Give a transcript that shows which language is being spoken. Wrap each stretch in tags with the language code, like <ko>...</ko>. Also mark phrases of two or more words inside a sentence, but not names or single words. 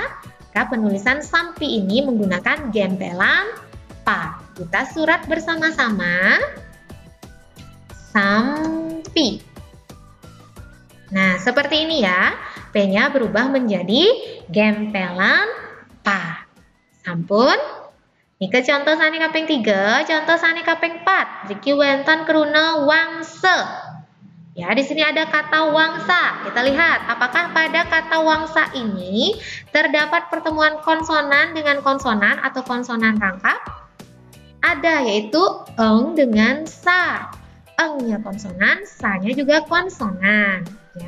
<id>Maka penulisan sampi ini menggunakan gempelan pa. Kita surat bersama-sama. Sampi. Nah, seperti ini ya. P-nya berubah menjadi gempelan pa.</id> <ban>Sampun.</ban> <id>Ini ke contoh</id> <ban>sane kaping 3, contoh sane kaping 4. Jiki wenten keruna wangse.</ban> <id>Ya, di sini ada kata wangsa. Kita lihat apakah pada kata wangsa ini terdapat pertemuan konsonan dengan konsonan atau konsonan rangkap? Ada, yaitu eng dengan sa. Eng-nya konsonan, sa-nya juga konsonan, ya.</id>